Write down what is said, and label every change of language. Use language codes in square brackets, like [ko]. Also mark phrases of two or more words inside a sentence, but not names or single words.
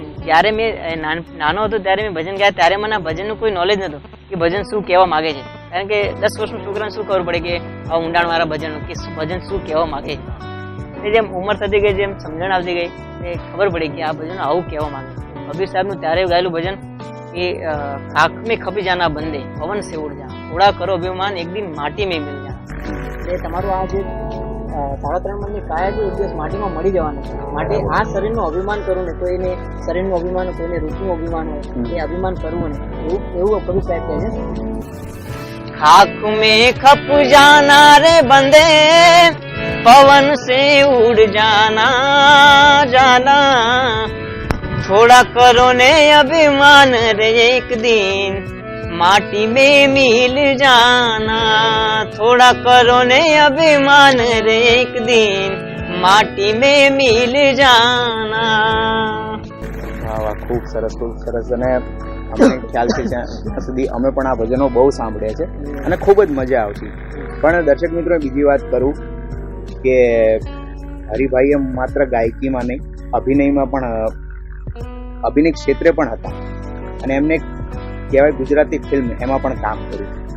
[gu] જ્યારે મેં નાનો હતો ત્યારે મેં ભજન ગાયા, ત્યારે મને આ ભજનનું કોઈ નોલેજ નહોતું કે ભજન શું કહેવા માંગે છે. કારણ કે 10 વર્ષનું છોકરાને શું ખબર પડે કે આ ઊંડાણવાળા ભજન કે ભજન શું કહેવા માંગે છે. એટલે જેમ ઉંમર થતી ગઈ, જેમ સમજણ આવતી ગઈ, એ ખબર પડી કે આ ભજન આવું કહેવા માંગે છે. કબીર સાહેબનું ત્યારે ગાયેલું ભજન કે [hi] આંખ में खपी जाना बंदे पवन से उड़ जा, थोड़ा करो अभिमान एक दिन माटी में मिल जा. [gu] એટલે તમારું આ જે 3.5 મણની કાયા છે એક દિવસ માટીમાં મળી જવાનું છે. માટે આ શરીરનું અભિમાન કરવું ને, કોઈને શરીરનું અભિમાન, કોઈને રૂપનું અભિમાન હોય, એ અભિમાન કરવું ને, એવું કબીર સાહેબ કહે છે. [hi] आँख में खप जाना रे बंदे पवन से उड़ जाना जाना, थोड़ा करो ने अभिमान रे एक दिन माटी में मिल जाना, थोड़ा करो ने अभिमान रे एक दिन माटी में मिल जाना. [gu] વાહ, ખૂબ સરસ, ખૂબ સરસ. અને અમને ખ્યાલ છે જ્યાં સુધી અમે પણ આ ભજનો બહુ સાંભળ્યા છે અને ખૂબ જ મજા આવતી. પણ દર્શક મિત્રો, બીજી વાત કરું કે હરિભાઈએ માત્ર ગાયકીમાં નહીં, અભિનયમાં પણ, અભિનય ક્ષેત્રે પણ હતા અને એમને કહેવાય ગુજરાતી ફિલ્મ એમાં પણ કામ કર્યું.